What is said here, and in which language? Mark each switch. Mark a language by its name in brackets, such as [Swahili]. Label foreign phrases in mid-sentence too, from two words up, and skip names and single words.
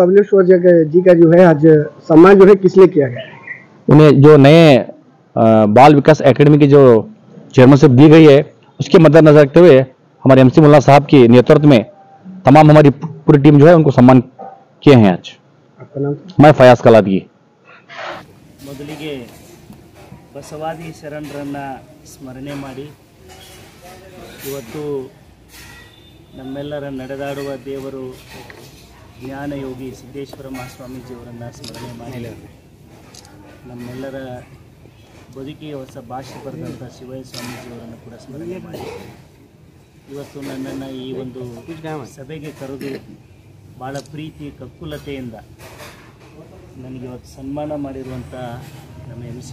[Hindi] बबलेश्वर जी का जो है आज सम्मान जो है किस लिए किया गया? उन्हें जो नए बाल विकास एकेडमी की जो चेयरमैनशिप दी गई है उसके मद्देनजर रखते हुए हमारे एमसी मुल्ला साहब के नेतृत्व में तमाम हमारी पूरी टीम जो है उनको सम्मान किए हैं आज। आपका नाम? मैं फयाज कलादगी। [Kannada] ಮೊದಲಿಗೆ ಬಸವಾದಿ ಶರಣರನ್ನು ಸ್ಮರಣೆ ಮಾಡಿ ಇವತ್ತು ನಮ್ಮೆಲ್ಲರ ನಡೆದಾಡುವ ದೇವರು ಜ್ಞಾನಯೋಗಿ ಸಿದ್ದೇಶ್ವರ ಮಹಾಸ್ವಾಮೀಜಿಯವರನ್ನು ಸ್ಮರಣೆ ಮಾಡಿ ನಮ್ಮೆಲ್ಲರ ಬದುಕಿಗೆ ಹೊಸ ಭಾಷೆ ಬರೆದಂಥ ಶಿವಯ್ಯ ಸ್ವಾಮೀಜಿಯವರನ್ನು ಕೂಡ ಸ್ಮರಣೆ ಮಾಡಿ ಇವತ್ತು ನನ್ನನ್ನು ಈ ಒಂದು ಸಭೆಗೆ ಕರೆದು ಭಾಳ ಪ್ರೀತಿ ಕಕ್ಕುಲತೆಯಿಂದ ನನಗೆ ಇವತ್ತು ಸನ್ಮಾನ ಮಾಡಿರುವಂಥ ನಮ್ಮ ಎಮ್.ಸಿ.